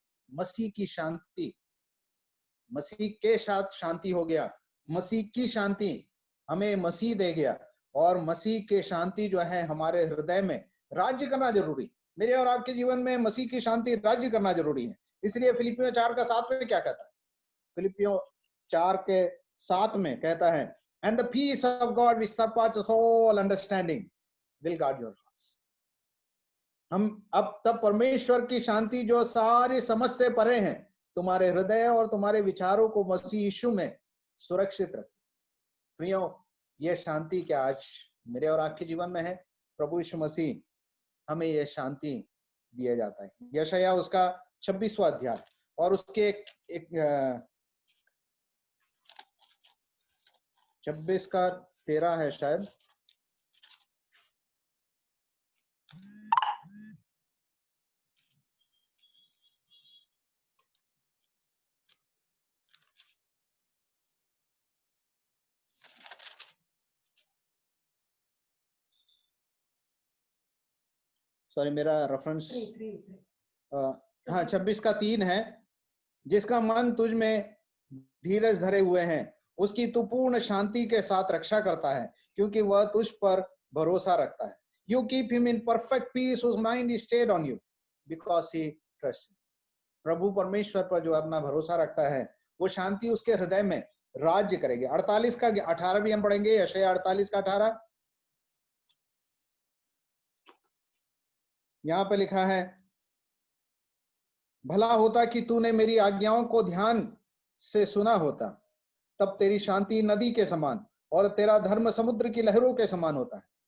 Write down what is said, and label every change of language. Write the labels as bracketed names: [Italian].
[Hindi] मसीह की शांति, मसीह के साथ शांति हो गया, मसीह की शांति हमें मसीह दे गया और मसीह के शांति जो है हमारे हृदय में राज्य करना जरूरी। मेरे और आपके जीवन में मसीह की शांति राज्य करना जरूरी है। इसलिए फिलिपियों 4:7 में क्या कहता है? फिलिपियों 4:7 में कहता है, [English] and the peace of God which surpasses all understanding will guard your hearts. [Hindi] हम अब तब परमेश्वर की शांति जो सारी समझ से परे हैं तुम्हारे हृदय और तुम्हारे विचारों को मसीह यीशु में सुरक्षित रखे। प्रियो, ये शांति क्या आज मेरे और आपके जीवन में है? प्रभु यीशु मसीह हमें ये शांति दिया जाता है। यशायाह उसका 26वां अध्याय और उसके 26:13 है शायद। सॉरी मेरा रेफरेंस 26:3 है। जिसका मन तुझ में धीरज धरे हुए हैं उसकी तू पूर्ण शांति के साथ रक्षा करता है क्योंकि वह तुझ पर भरोसा रखता है। [English] You keep him in perfect peace whose mind is stayed on you because he trusts you. [Hindi] प्रभु परमेश्वर पर जो अपना भरोसा रखता है वो शांति उसके हृदय में राज्य करेगी। 48:18 भी हम पढ़ेंगे। यशायाह 48:18 यहाँ पे लिखा है, भला होता कि तूने मेरी आज्ञाओं को ध्यान से सुना होता, तब तेरी शांति नदी के समान और तेरा धर्म समुद्र की लहरों के समान होता है।